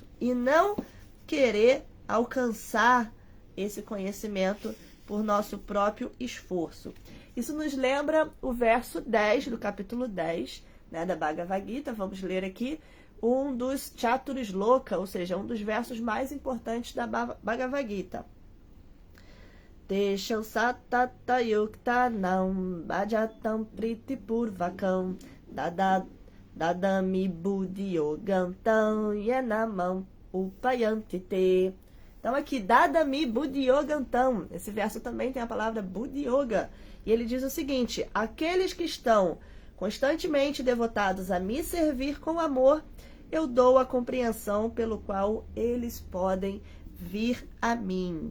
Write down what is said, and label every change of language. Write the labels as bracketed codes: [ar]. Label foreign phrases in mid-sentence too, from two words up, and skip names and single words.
[pt] E não querer alcançar esse conhecimento por nosso próprio esforço. Isso nos lembra o verso 10 do capítulo 10, né, da Bhagavad Gita. Vamos ler aqui um dos Chaturshloka, ou seja, um dos versos mais importantes da Bhagavad Gita. [sa] Tesham satata yuktanam bhajatam pritipurvakam dadami buddhiyogantam yenamam upayantite. [pt] Então aqui, [sa] dadami buddhiyogantam, [pt] esse verso também tem a palavra buddhiyoga, e ele diz o seguinte: aqueles que estão constantemente devotados a me servir com amor, eu dou a compreensão pelo qual eles podem vir a mim.